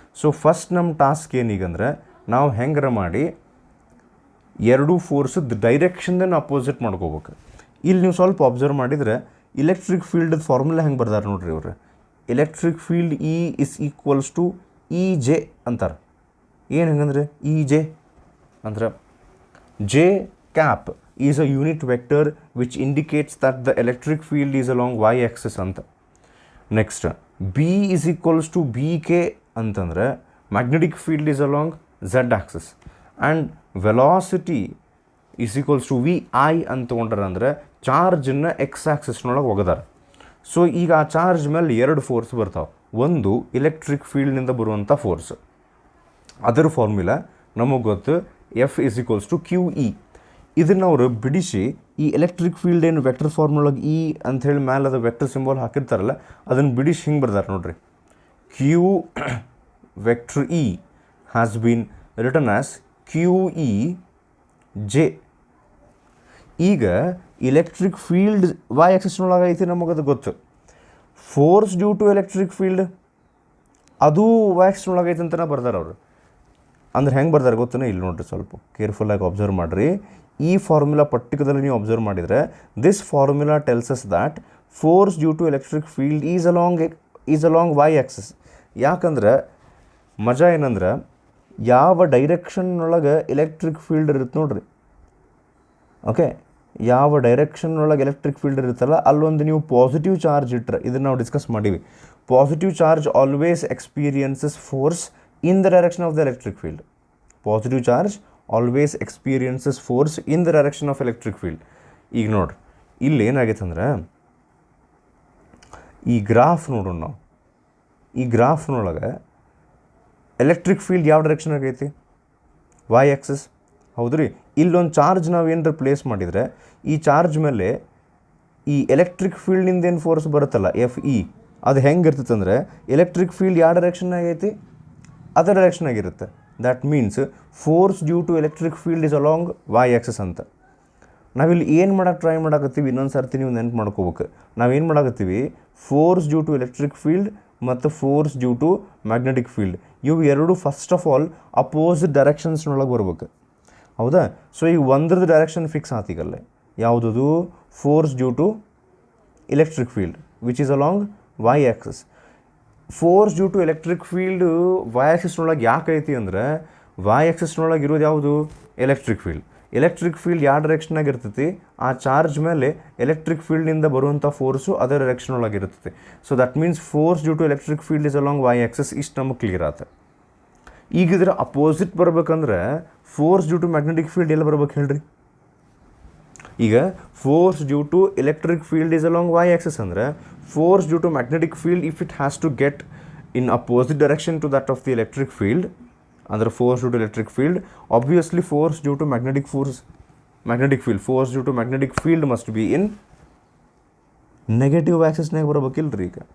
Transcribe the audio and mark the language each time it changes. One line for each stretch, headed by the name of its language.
Kannada: So first ನಮ್ಮ task ಏನೀಗಂದ್ರೆ, ನಾವು ಹೆಂಗಾರ ಮಾಡಿ ಎರಡೂ ಫೋರ್ಸದ ಡೈರೆಕ್ಷನ್ದನ್ನು ಅಪೋಸಿಟ್ ಮಾಡ್ಕೋಬೇಕು. ಇಲ್ಲಿ ನೀವು ಸ್ವಲ್ಪ ಅಬ್ಸರ್ವ್ ಮಾಡಿದರೆ ಇಲೆಕ್ಟ್ರಿಕ್ ಫೀಲ್ಡ್ ಫಾರ್ಮುಲಾ ಹೆಂಗೆ ಬರ್ದಾರೆ ನೋಡ್ರಿ ಇವ್ರು.
English: electric field E is equals to EJ
Kannada: ಅಂತಾರೆ. ಏನು ಹೆಂಗಂದ್ರೆ EJ ಅಂದ್ರೆ
English: J cap is a unit vector which indicates that the electric field is along Y axis ಅಂತ. Next B is equals to BK ಅಂತಂದರೆ magnetic field is along Z axis and velocity is equals to VI
Kannada: ಅಂತ ತೊಗೊಂಡ್ರೆ ಅಂದರೆ ಚಾರ್ಜನ್ನು X ಆ್ಯಕ್ಸಸ್ನೊಳಗೆ ಒಗದಾರೆ. So ಈಗ ಆ charge ಮೇಲೆ ಎರಡು force ಬರ್ತಾವೆ. ಒಂದು ಎಲೆಕ್ಟ್ರಿಕ್ ಫೀಲ್ಡ್ನಿಂದ ಬರುವಂಥ ಫೋರ್ಸ್, ಅದರ ಫಾರ್ಮುಲಾ ನಮಗೆ ಗೊತ್ತು,
English: F is equals to QE.
Kannada: ಇದನ್ನು ಅವರು ಬಿಡಿಸಿ ಈ ಎಲೆಕ್ಟ್ರಿಕ್ ಫೀಲ್ಡ್ ಏನು ವೆಕ್ಟರ್ ಫಾರ್ಮುಲಾಗೆ E ಅಂಥೇಳಿ ಮೇಲೆ ಅದು ವೆಕ್ಟರ್ ಸಿಂಬಲ್ ಹಾಕಿರ್ತಾರಲ್ಲ, ಅದನ್ನು ಬಿಡಿಸಿ ಹಿಂಗೆ ಬರ್ದಾರೆ ನೋಡ್ರಿ.
English: Q vector E has been written as QEJ.
Kannada: ಈಗ ಇಲೆಕ್ಟ್ರಿಕ್ ಫೀಲ್ಡ್ Y ಆ್ಯಕ್ಸಸ್ನೊಳಗೆ ಐತಿ, ನಮಗದು ಗೊತ್ತು. Force due to electric field ಅದು Y ಆ್ಯಕ್ಸಸ್ನೊಳಗೆ ಐತೆ ಅಂತಲೇ ಬರ್ದಾರೆ ಅವರು. ಅಂದ್ರೆ ಹೆಂಗೆ ಬರ್ದಾರೆ ಗೊತ್ತೇ? ಇಲ್ಲಿ ನೋಡ್ರಿ, ಸ್ವಲ್ಪ ಕೇರ್ಫುಲ್ಲಾಗಿ ಅಬ್ಸರ್ವ್ ಮಾಡಿರಿ. ಈ ಫಾರ್ಮುಲಾ ಪರ್ಟಿಕ್ಯುಲರ್ಲಿ ನೀವು ಅಬ್ಸರ್ವ್ ಮಾಡಿದರೆ,
English: This formula tells us that force due to electric field is along Y axis.
Kannada: ಯಾಕಂದ್ರೆ ಮಜಾ ಏನಂದ್ರೆ, ಯಾವ ಡೈರೆಕ್ಷನ್ನೊಳಗೆ ಎಲೆಕ್ಟ್ರಿಕ್ ಫೀಲ್ಡ್ ಇರುತ್ತೆ ನೋಡ್ರಿ, ಓಕೆ, ಯಾವ ಡೈರೆಕ್ಷನ್ನೊಳಗೆ ಎಲೆಕ್ಟ್ರಿಕ್ ಫೀಲ್ಡ್ ಇರುತ್ತಲ್ಲ, ಅಲ್ಲೊಂದು ನೀವು ಪಾಸಿಟಿವ್ ಚಾರ್ಜ್ ಇಟ್ಟರೆ, ಇದನ್ನು ನಾವು ಡಿಸ್ಕಸ್ ಮಾಡೀವಿ.
English: Positive charge always experiences force in the direction of the electric field. Positive charge always experiences force in the direction of electric field.
Kannada: ಈಗ ನೋಡ್ರಿ, ಇಲ್ಲಿ ಏನಾಗೈತೆ ಅಂದ್ರೆ, ಈ ಗ್ರಾಫ್ ನೋಡೋಣ ನಾವು. ಈ ಗ್ರಾಫ್ನೊಳಗೆ ಎಲೆಕ್ಟ್ರಿಕ್ ಫೀಲ್ಡ್ ಯಾವ ಡೈರೆಕ್ಷನ್ ಆಗೈತಿ? Y ಆ್ಯಕ್ಸಸ್, ಹೌದು ರೀ. ಇಲ್ಲೊಂದು ಚಾರ್ಜ್ ನಾವು ಏನರ ಪ್ಲೇಸ್ ಮಾಡಿದರೆ, ಈ ಚಾರ್ಜ್ ಮೇಲೆ ಈ ಎಲೆಕ್ಟ್ರಿಕ್ ಫೀಲ್ಡ್ನಿಂದ ಏನು ಫೋರ್ಸ್ ಬರುತ್ತಲ್ಲ, FE, ಅದು ಹೆಂಗೆ ಇರ್ತೈತೆ ಅಂದರೆ, ಎಲೆಕ್ಟ್ರಿಕ್ ಫೀಲ್ಡ್ ಯಾವ ಡೈರೆಕ್ಷನ್ನಾಗ ಐತಿ? ಅದರ ಡೈರೆಕ್ಷನ್ ಆಗಿರುತ್ತೆ.
English: That means force due to electric field is along Y axis ಅಂತ.
Kannada: ನಾವಿಲ್ಲಿ ಏನು ಮಾಡೋಕ್ಕೆ ಟ್ರೈ ಮಾಡಕತ್ತೀವಿ, ಇನ್ನೊಂದು ಸರ್ತಿ ನೀವು ನೆನ್ಪು ಮಾಡ್ಕೋಬೇಕು. ನಾವೇನು ಮಾಡಕತ್ತೀವಿ, force due to electric field ಮತ್ತು force due to magnetic field, ಇವು ಎರಡು ಫಸ್ಟ್ ಆಫ್ ಆಲ್ ಅಪೋಸಿಟ್ ಡೈರೆಕ್ಷನ್ಸ್ನೊಳಗೆ ಬರ್ಬೇಕು, ಹೌದಾ? ಸೊ ಈಗ ಒಂದ್ರದ್ದು ಡೈರೆಕ್ಷನ್ ಫಿಕ್ಸ್ ಆತೀಗಲ್ಲೇ, ಯಾವುದದು? Force due to
English: electric field which is along y axis.
Kannada: Force due to electric field Y ಆಕ್ಸಿಸ್ನೊಳಗೆ ಯಾಕೆ ಐತಿ ಅಂದರೆ ವೈ ಆಕ್ಸಿಸ್ನೊಳಗೆ ಇರೋದು ಯಾವುದು ಎಲೆಕ್ಟ್ರಿಕ್ ಫೀಲ್ಡ್. ಎಲೆಕ್ಟ್ರಿಕ್ ಫೀಲ್ಡ್ ಯಾವ ಡೈರೆಕ್ಷನ್ನಾಗ ಇರ್ತೈತಿ, ಆ ಚಾರ್ಜ್ ಮೇಲೆ ಎಲೆಕ್ಟ್ರಿಕ್ ಫೀಲ್ಡ್ನಿಂದ ಬರುವಂಥ ಫೋರ್ಸು ಅದರ ಡೈರೆಕ್ಷನ್ ಒಳಗೆ ಇರ್ತೈತಿ.
English: So that means force due to electric field is along Y axis.
Kannada: ಇಷ್ಟು ನಮಗೆ ಕ್ಲಿಯರ್ ಆಯ್ತು. ಈಗ ಇದರ ಅಪೋಸಿಟ್ ಬರ್ಬೇಕಂದ್ರೆ force due to magnetic field ಎಲ್ಲಿ ಬರ್ಬೇಕು ಹೇಳ್ರಿ.
English: ಈಗ force due to electric field is along Y axis ಅಂದರೆ force due to magnetic field, if it has to get in opposite direction to that of the electric field, under force due to electric field, obviously force due to magnetic field, force due to magnetic field must be in negative axis
Kannada: ನಾಗ ಬರಬೇಕಿಲ್ರಿ.